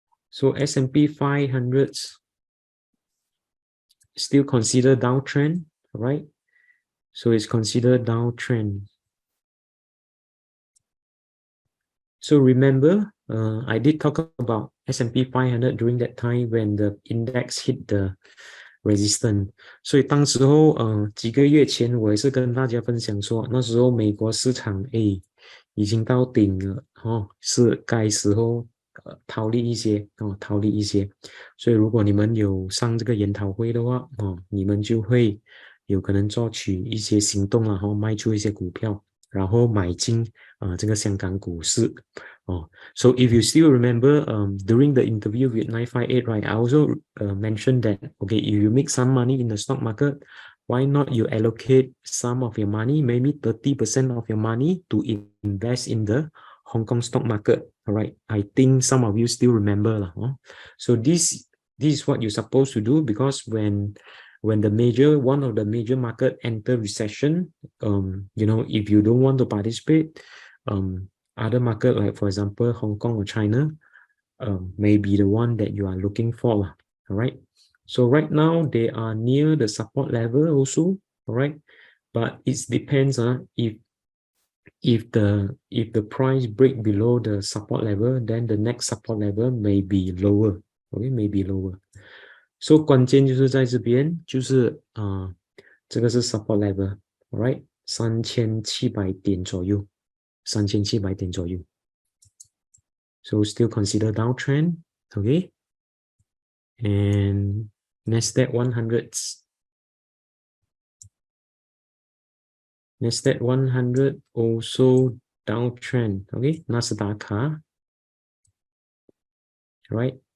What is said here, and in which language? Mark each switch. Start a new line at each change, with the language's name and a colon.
English: So S&P 500 still considered downtrend, right? So it's considered downtrend. So remember, I did talk about S&P 500 during that time when the index hit the resistance.
Chinese: 所以当时候几个月前我也是跟大家分享说，那时候美国市场已经到顶了是该时候逃离一些逃离一些。所以如果你们有上这个研讨会的话你们就会有可能做取一些行动然后卖出一些股票，然后买进这个香港股市。
English: So if you still remember during the interview with 958, right, I also mentioned that, okay, if you make some money in the stock market, why not you allocate some of your money, maybe 30% of your money to invest in the Hong Kong stock market, all right? I think some of you still remember. So this is what you're supposed to do, because when one of the major market enter recession, if you don't want to participate, other market, like for example, Hong Kong or China, may be the one that you are looking for. All right. So right now they are near the support level also. All right. But it depends if the price break below the support level, then the next support level may be lower. Okay, may be lower.
Chinese: So 关键就是在这边，就是这个是 support level, alright, 3700点左右，3700点左右。
English: So still consider downtrend, okay? And NASDAQ 100s. NASDAQ 100 also downtrend, okay? NASDAQ, right?